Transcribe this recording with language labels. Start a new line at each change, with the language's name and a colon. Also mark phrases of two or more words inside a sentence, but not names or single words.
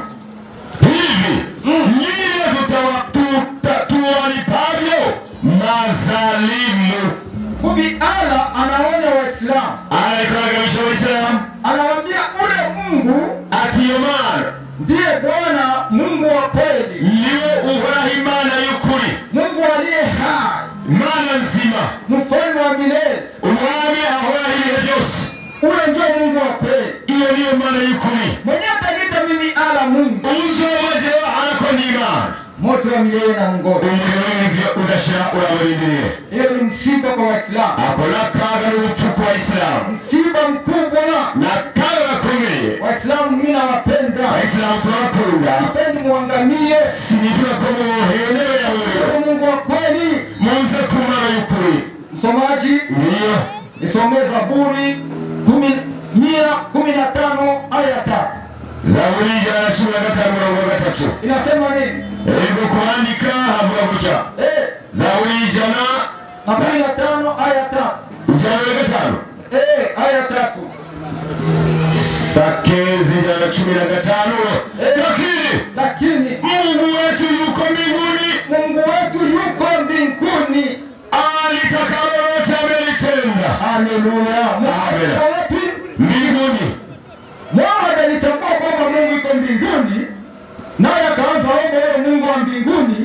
Swahili: Hivi nyinyi tuwalipavyo mazalimu. Kumbe Allah anaona Waislamu, anakaribisha Waislamu, anawaambia ule Mungu
Rundi: atiyomana
Swahili: ndiye Bwana Mungu wa kweli,
Rundi: niwe uhoraho Imana y'ukuri,
Swahili: Mungu aliye hai,
Rundi: Imana nzima,
Swahili: mfalme wa milele,
Rundi: umwami ahoraho ibihe byose.
Swahili: ule ndio Mungu wa kweli,
Rundi: iyo niyo Imana y'ukuri.
Swahili: mwenye atanita mimi ala Mungu,
Rundi: uzobajeho ariko ni Imana,
Swahili: moto wa milele na mngoro.
Rundi: umuriro w'ivyo udashira urabirindiriye.
Swahili: Hiyo ni msiba kwa Waislamu,
Rundi: ako n'akaga n'urupfu ku Waislamu,
Swahili: msiba mkubwa.
Rundi: n'akaga gakomeye.
Swahili: Waislamu mimi nawapenda, Waislamu tunabakunda, sipendi muangamie,
Rundi: sinifuza ko muhenewe ya
Swahili: ule wewe, Mungu wa kweli.
Rundi: muze ku Mana y'ukuri.
Swahili: Msomaji Ndiyo nisomee Zaburi 115 aya 3. Zaburi 115:3 Inasema nini?
Rundi: ego kuandika havuga gutya. Zaburi
Swahili: 115 aya 3. 115 aya 3. Sakezi 115. Lakini Mungu wetu yuko mbinguni, alitaka lolote amelitenda. Haleluya. Amen. Wapi? Mbinguni. Muhammad alitambua kwamba Mungu yuko mbinguni, naye akaanza omba yeye Mungu wa mbinguni.